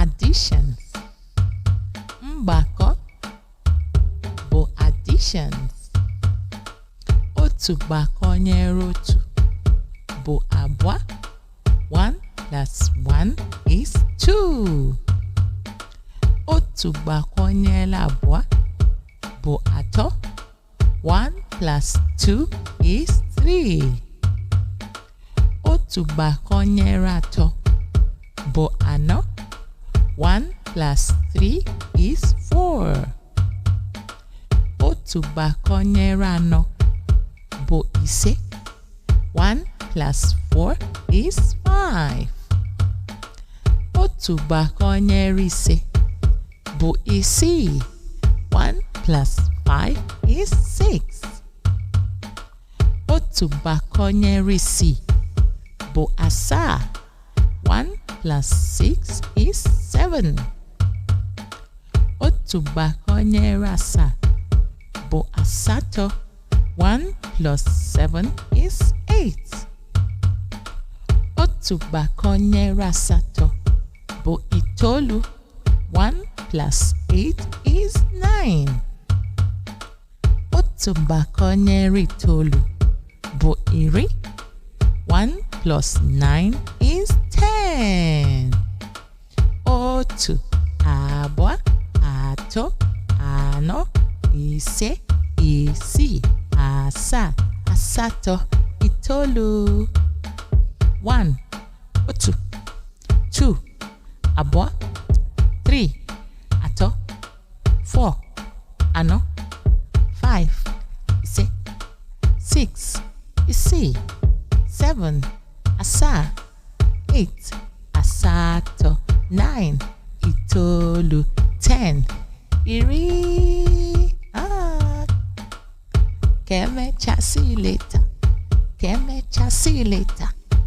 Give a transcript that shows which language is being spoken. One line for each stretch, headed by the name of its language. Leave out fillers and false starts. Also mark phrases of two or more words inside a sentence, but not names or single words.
Igbo: additions. Mgbakọ bụ additions. Otu gbakọnyere otu bụ abụọ.
English: 1 plus 1 is 2.
Igbo: Otu gbakọnyere abụọ bụ atọ.
English: 1 plus 2 is 3.
Igbo: Otu gbakọnyere atọ bụ anọ.
English: 1 plus 3 is 4.
Igbo: Otu gbakọnyere anọ bụ ise.
English: 1 plus 4 is 5.
Igbo: Otu gbakọnyere ise bụ isii.
English: 1 plus 5 is 6.
Igbo: Otu gbakọnyere isii bụ asaa.
English: 1 plus 6 is 7.
Igbo: Otu gbakọnyere asaa bụ asatọ.
English: 1 plus 7 is 8.
Igbo: Otu gbakọnyere asatọ bụ itoolu.
English: 1 plus 8 is 9.
Igbo: Otu gbakọnyere itoolu bụ iri.
English: 1 plus 9 is 10.
Igbo: Otu, abụọ, atọ, anọ, ise, isii, asaa, asatọ, itoolu. 1, otu, 2, abụọ, 3, atọ, 4, anọ, 5, ise, 6, isii, 7, asaa, 8, asatọ, 9, itoolu, 10, iri.
English: Que me see you later.